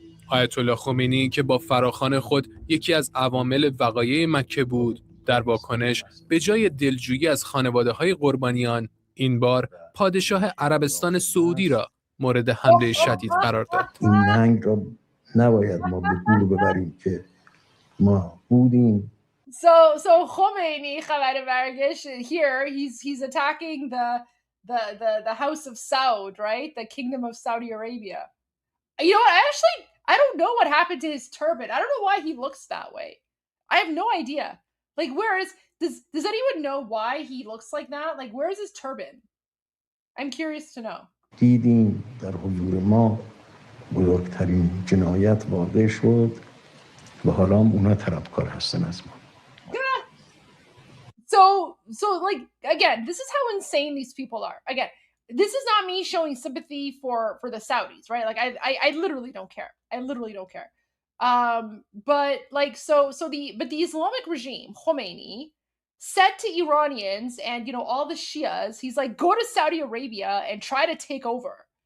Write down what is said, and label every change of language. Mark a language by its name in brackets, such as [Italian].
[Persian] آیت الله خمینی که با فراخوان خود یکی از عوامل وقایع مکه بود، در واکنش به جای دلجویی از خانواده‌های قربانیان، این بار پادشاه عربستان سعودی را مورد حمله شدید قرار داد. این ننگ را نباید ما به گور ببریم که ما بودیم. [English] So Khomeini, [Persian] خبر مرگش, [English] here he's attacking the House of Saud, right? The Kingdom of Saudi Arabia. You know what? I don't know what happened to his turban. I don't know why he looks that way. I have no idea. Like, does anyone know why he looks like that? Like, where is his turban? I'm curious to know. [Persian] دیدیم در حضور ما بزرگترین جنایت واقع شد و حالا اونا طرفکار هستن از ما. [English] So like, again, this is how insane these people are. Again, this is not me showing sympathy for the Saudis, right? Like, I literally don't care. I literally don't care. But like, the Islamic regime, Khomeini, said to Iranians and, you know, all the Shias, he's like, go to Saudi Arabia and try to take over.